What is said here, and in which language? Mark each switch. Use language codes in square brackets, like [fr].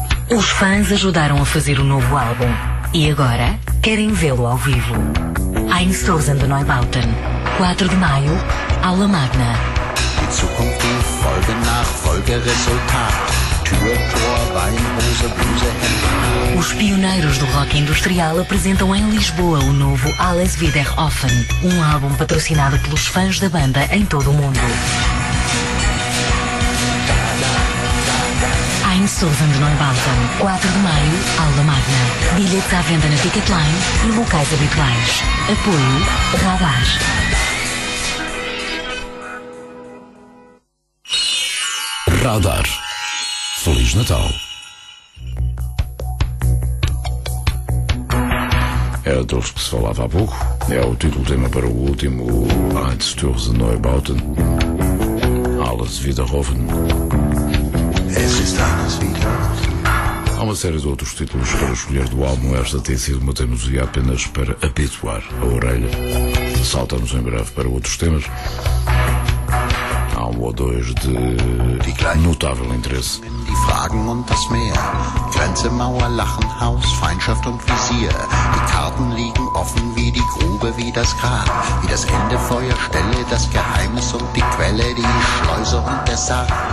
[pt] Os fãs ajudaram a fazer o novo álbum e agora querem vê-lo ao vivo. Ein Stoß in den Neubauten, 4 de maio, Aula Magna. [de] Die Zukunft, die Folge nach Folge, Resultat. Tür, Tor, Wein, Rose, Bluse, Hemd. [pt] Os pioneiros do rock industrial apresentam em Lisboa o novo Alles wieder offen, um álbum patrocinado pelos fãs da banda em todo o mundo. Souza de Neubauten, 4 de maio, Aula Magna. Bilhetes à venda na Ticketline e locais habituais. Apoio Radar. Radar. Feliz Natal. É dos que se falava há pouco. É o título tema para o último Ein Sturz in Neubauten. [de] Alles wieder offen. [pt] Há uma série de outros títulos para escolher do álbum. Esta tem sido uma teimosia apenas para habituar a orelha. Saltamos em breve para outros temas. Há um ou dois de notável interesse. [de] Die Fragen und das Meer, Grenze, Mauer, Lachen, Haus, Feindschaft und Visier. Die Karten liegen offen wie die Grube, wie das Grab, wie das Ende, Feuerstelle, das Geheimnis und die Quelle, die Schleuse und der Sarg.